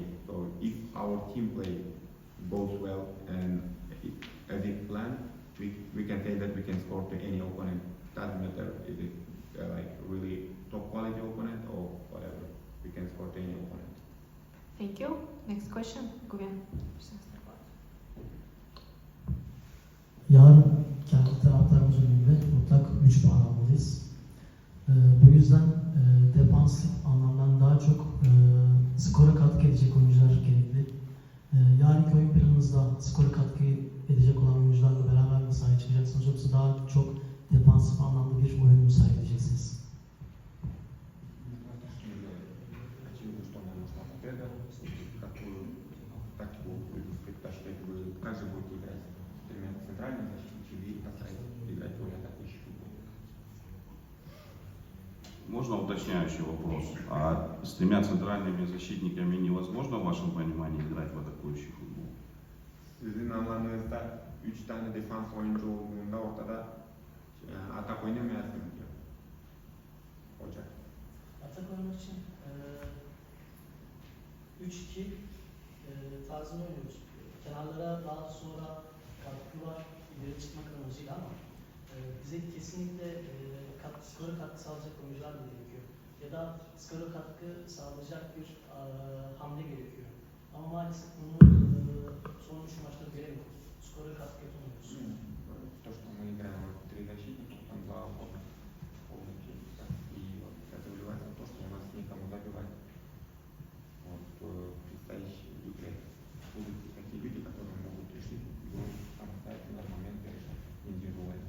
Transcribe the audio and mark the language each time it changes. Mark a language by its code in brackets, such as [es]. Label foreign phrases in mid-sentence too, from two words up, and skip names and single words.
[en] So if our team play goes well and as it planned, we can say that we can score to any opponent. Doesn't matter if it's like really top quality opponent or whatever. We can score to any opponent. Thank you. Next question. [tr] Guven. Yarın kendi taraftarımızın önünde mutlak 3 puan almalıyız. Bu yüzden defansif anlamdan daha çok skora katkı edecek oyuncular gerekli. Yarınki oyun planınızda skora katkı edecek olan oyuncularla beraber mi sahaya çıkacaksınız, yoksa daha çok defansif anlamda bir oyun mu sergileyeceksiniz? [ru] Очевидно, что нам нужна победа. Какую тактику вы предпочтете? Вы также будете играть с тремя центральными защитниками или играть более атакующий футбол? Можно уточняющий вопрос? А с 3 центральными защитниками невозможно, в вашем понимании, играть в атакующий футбol? [tr] Sizin anlamınızda 3 tane defans oyuncu olduğunda ortada atak oynamayasınız diyor. Hoca. Atak oynamak için 3-2 tarzında oynuyoruz. Kenarlara daha sonra katkılar ileri çıkmak amacıyla ama bize kesinlikle skora katkı sağlayacak oyuncular da gerekiyor. Ya da skora katkı sağlayacak bir hamle gerekiyor. Ama maalesef bunu son 3 maçta göremiyoruz. Skora katkı yapamıyoruz. [ru] То, что мы играем в 3 защитника, там 2 полностью, и вот это выливается в то, что у нас некому забивать. Вот в предстоящей игре будут такие люди, которые могут решить игру самостоятельно в момент решать индивидуально.